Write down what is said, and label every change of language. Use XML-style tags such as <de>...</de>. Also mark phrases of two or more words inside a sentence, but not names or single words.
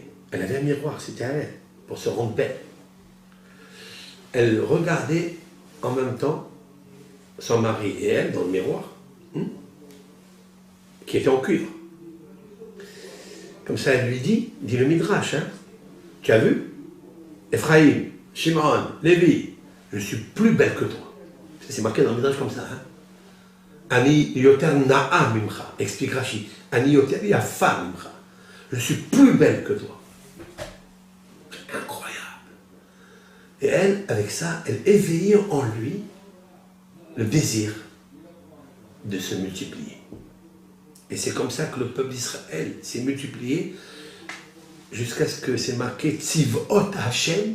<fr>Elle avait un miroir, c'était à elle, pour se rendre belle. Elle regardait en même temps son mari et elle dans le miroir, qui était en cuivre. Comme ça, elle lui dit le Midrash, tu as vu? Ephraïm, Shimon, Lévi, je suis plus belle que toi. C'est marqué dans le Midrash comme ça.</fr> <he>אני יותר נאה ממך,</he> <fr>explique Rashi.</fr> <he>אני יותר יפה ממך.</he> <fr>Je suis plus belle que toi. C'est incroyable. Et elle, avec ça, elle éveillait en lui le désir de se multiplier. Et c'est comme ça que le peuple d'Israël s'est multiplié jusqu'à ce que c'est marqué</fr> <he>צבאות השם.</he>